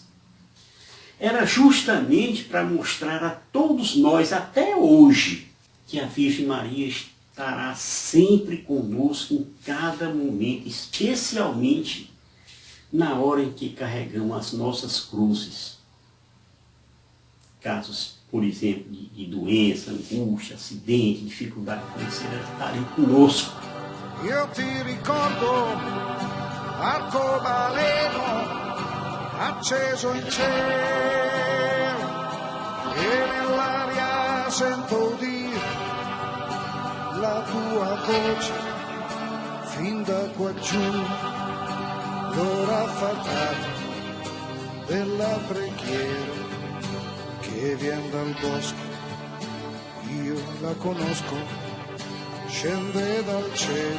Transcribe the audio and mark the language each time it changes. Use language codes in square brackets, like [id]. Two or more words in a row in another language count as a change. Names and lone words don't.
[pt] Era justamente para mostrar a todos nós, até hoje, que a Virgem Maria estará sempre conosco em cada momento, especialmente na hora em que carregamos as nossas cruzes. Casos, por exemplo, de doença, angústia, acidente, dificuldade financeira, ela estarem conosco. [it] Io ti ricordo arcobaleno acceso in cielo e nell'aria sento udire la tua voce fin da qua giù, l'ora fatale della preghiera che vien dal bosco, io la conosco, scende dal cielo.